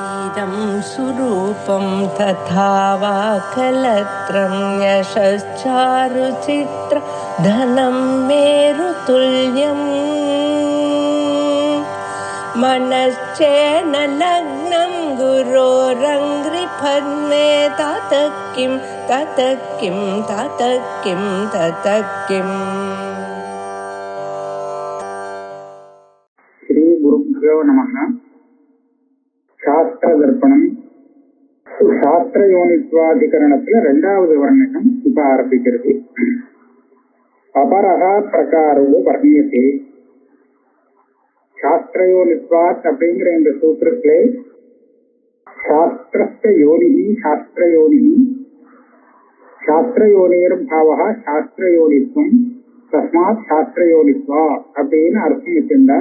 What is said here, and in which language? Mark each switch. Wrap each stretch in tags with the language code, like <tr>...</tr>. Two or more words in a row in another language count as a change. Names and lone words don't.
<sa>इदं सुरूपं तथा वा कलत्रं यशश्चारुचित्र धनं मेरुतुल्यम् मनश्चेन लग्नं गुरोरङ्घ्रिपद्मे ततः किं ततः किं ततः किं ततः किम्. श्री गुरुभ्यो नमः.</sa> <ta>சாஸ்திர தர்ப்பணம் சாஸ்திர யோனித்வாதிகரணத்துல இரண்டாவது வர்ணகம் இப்ப ஆரம்பிக்கிறது.</ta> <sa>अपरः प्रकारो वर्ण्यते.</sa> <ta>சாஸ்திரயோனித்வாத் அப்படிங்கிற இந்த சூத்திரத்திலே</ta> <sa>शास्त्रस्य योनिः शास्त्रयोनिः शास्त्रयोनेर् भावः शास्त्रयोनित्वम् तस्मात् शास्त्रयोनित्वा</sa> <ta>அப்படின்னு அர்த்தம் வச்சிருந்தார்.</ta>